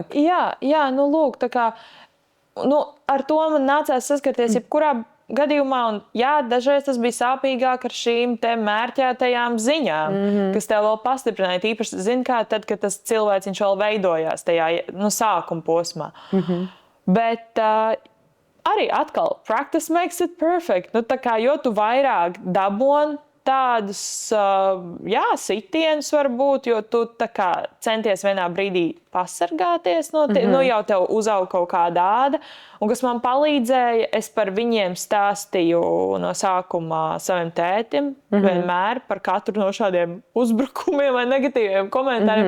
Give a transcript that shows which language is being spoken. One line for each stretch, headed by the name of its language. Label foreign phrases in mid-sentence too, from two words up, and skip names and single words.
Latvian: Jā, lūk, tā kā, ar to man nācās saskarties jebkurā gadījumā, un jā, dažreiz tas bija sāpīgāk ar šīm te mērķētajām ziņām, kas tev vēl pastiprināja. Īpaši, kā tad, kad tas cilvēciņš vēl veidojās tajā, sākuma posmā. Bet arī atkal,
English: practice makes it perfect.
Latvian: Jo tu vairāk daboni tādus, sitienus varbūt, jo tu centies vienā brīdī pasargāties no jau tev uzaug kaut kāda āda. Un kas man palīdzēja, es par viņiem stāstīju no sākumā saviem tētim, vienmēr par katru no šādiem uzbrukumiem vai negatīviem komentāriem.